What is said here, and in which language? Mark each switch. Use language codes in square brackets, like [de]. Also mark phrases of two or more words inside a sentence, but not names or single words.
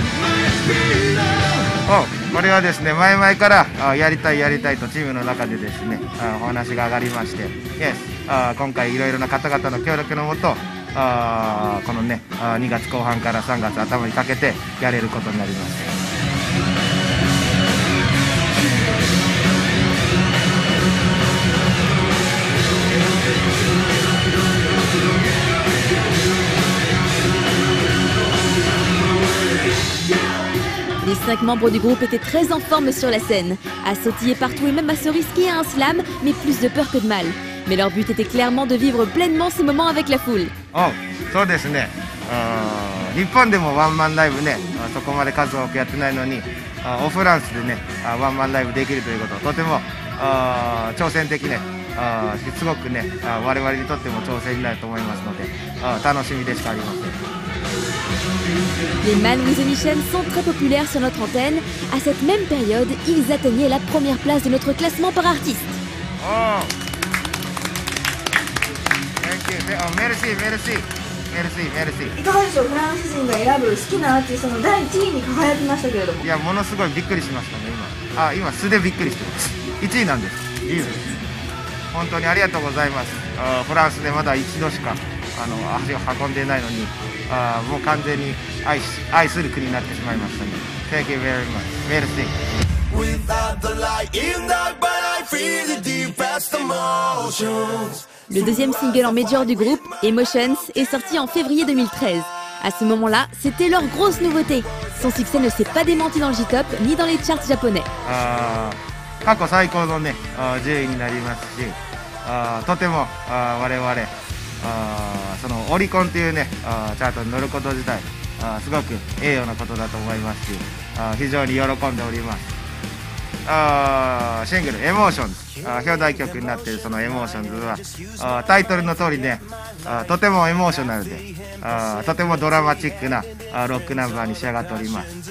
[ja] これはですね、前々からやりたいとチームの中でですねお話が上がりまして、今回いろいろな方々の協力のもとこのね2月後半から3月頭にかけてやれることになります。 [fr] Les 5 membres du groupe étaient très en forme sur la scène, à sautiller partout et même à se risquer à un slam, mais plus de peur que de mal. Mais leur but était clairement de vivre pleinement ces moments avec la foule. [ja] そうですね、日本でもワンマンライブねそこまで数多くやってないのにオフランスでねワンマンライブできるということとても挑戦的ねすごくね我々にとっても挑戦になると思いますので楽しみでしかありません。 [fr] Les Man with a Mission sont très populaires sur notre antenne. À cette même période, ils atteignaient la première place de notre classement par artiste. Merci, merci. [ja] いかがでしょう、フランス人が選ぶ好きなアーティストの第1位に輝きましたけれども。いや、ものすごいびっくりしましたね、今。今素でびっくりしてます。1位なんです。いいです。本当にありがとうございます。フランスでまだ一度しか足を運んでいないのに、もう完全に愛する国になってしまいましたね。 [en] Thank you very much. [fr] Merci. Le deuxième single en major du groupe, Emotions, est sorti en février 2013. À ce moment-là, c'était leur grosse nouveauté. Son succès ne s'est pas démenti dans le J-Top ni dans les charts japonais. [ja] 過去最高のね10位になりますし、とても我々そのオリコンというねチャートに乗ること自体すごく栄誉なことだと思いますし、非常に喜んでおります。シングル「エモーションズ」表題曲になっているその「エモーションズ」はタイトルの通りねとてもエモーショナルでとてもドラマチックなロックナンバーに仕上がっております。